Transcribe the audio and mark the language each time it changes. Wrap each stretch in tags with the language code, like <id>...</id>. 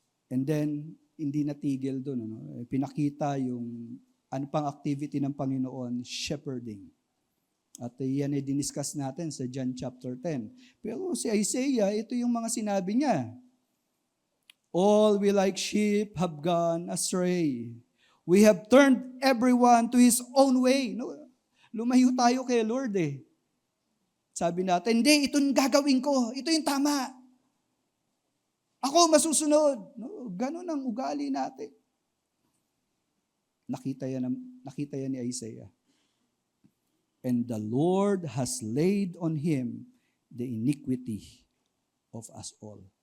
<en>And then,</en> <tl>hindi natigil doon. Pinakita yung ano pang activity ng Panginoon, shepherding. At yan ay diniscuss natin sa John chapter 10. Pero si Isaiah, ito yung mga sinabi niya.</tl> <en>All we like sheep have gone astray. We have turned everyone to his own way.</en> <tl>No? Lumayo tayo kay Lord eh. Sabi natin, hindi, ito yung gagawin ko. Ito yung tama. Ako masusunod. No, ganun ang ugali natin. Nakita yan ni Isaiah.</tl> <en>And the Lord has laid on him the iniquity of us all.</en>